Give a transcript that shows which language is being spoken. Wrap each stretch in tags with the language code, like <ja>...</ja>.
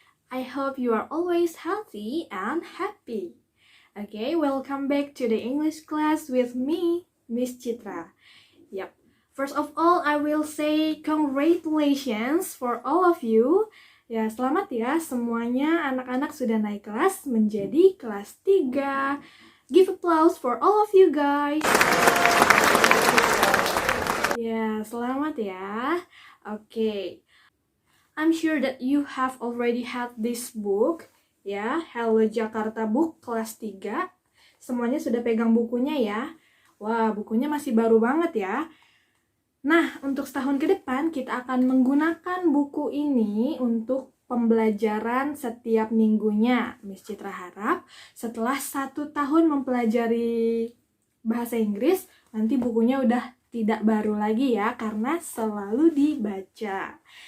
<en>I hope you are always healthy and happy. Okay, welcome back to the English class with me, Miss Citra. Yep. First of all, I will say congratulations for all of you.</en> <id>Ya, selamat ya semuanya anak-anak sudah naik kelas menjadi kelas 3.</id> <en>Give applause for all of you guys.</en> <id>Ya, selamat ya.</id> <en>Okay. I'm sure that you have already had this book, ya, Hello Jakarta Book kelas 3.</en> <id>Semuanya sudah pegang bukunya ya. Wah, bukunya masih baru banget ya. Nah, untuk setahun ke depan kita akan menggunakan buku ini untuk pembelajaran setiap minggunya. Miss Citra harap setelah 1 tahun mempelajari bahasa Inggris, nanti bukunya udah tidak baru lagi ya, karena selalu dibaca.</id>